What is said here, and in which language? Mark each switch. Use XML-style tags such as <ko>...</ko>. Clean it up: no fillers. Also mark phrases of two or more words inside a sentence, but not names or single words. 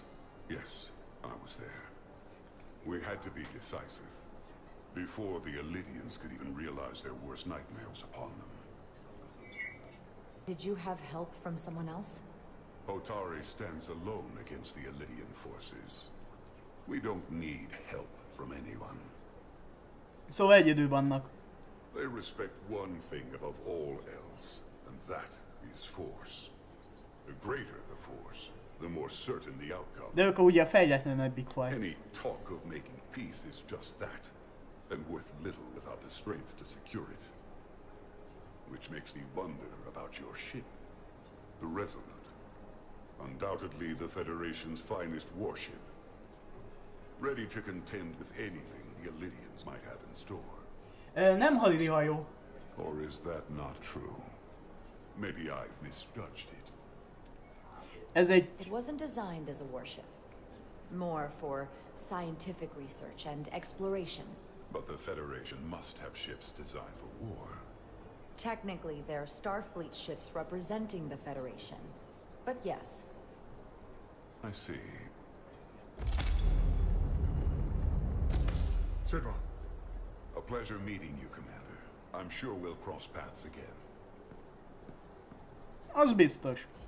<en>Yes, I was there. We had to be decisive. Before the Alidians could even realize their worst nightmares upon them. Did you have help from someone else? Hotari stands alone against the Alidian forces. We don't need help from anyone.</en> <hu>Szóval egyedül vannak.</hu> <en>They respect one thing above all else, and that is force. The greater the force, the more certain the outcome.</en> <hu>De ők ugye a fejletlenebbik faj.</hu> <en>Any talk of making peace is just that, and worth little without the strength to secure it. Which makes me wonder about your ship, the Resolute. Undoubtedly the Federation's finest warship. Ready to contend with anything the Alidians might have in store.</en> <hu>Nem hadidi hajó.</hu> <en>Or is that not true? Maybe I've misjudged it. It wasn't designed as a warship. More for scientific research and exploration. But the Federation must have ships designed for war. Technically, they're Starfleet ships representing the Federation. But yes. I see. Sidron. A pleasure meeting you, Commander. I'm sure we'll cross paths again.</en> <hu>Az biztos.</hu>